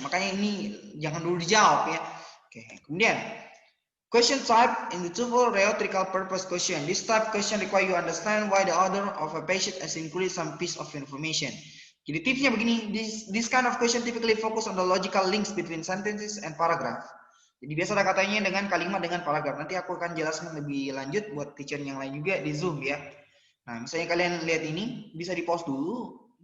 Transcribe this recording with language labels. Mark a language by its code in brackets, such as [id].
[id] Makanya ini jangan dulu dijawab ya. [en] Oke, kemudian question type in the twofold rhetorical purpose question. This type question require you understand why the order of a passage has included some piece of information. [id] Jadi tipsnya begini, [en] this kind of question typically focus on the logical links between sentences and paragraph. [id] Jadi biasa ada katanya dengan kalimat dengan paragraf. Nanti aku akan jelaskan lebih lanjut buat teacher yang lain juga di Zoom ya. Nah, misalnya kalian lihat ini, bisa di pause dulu.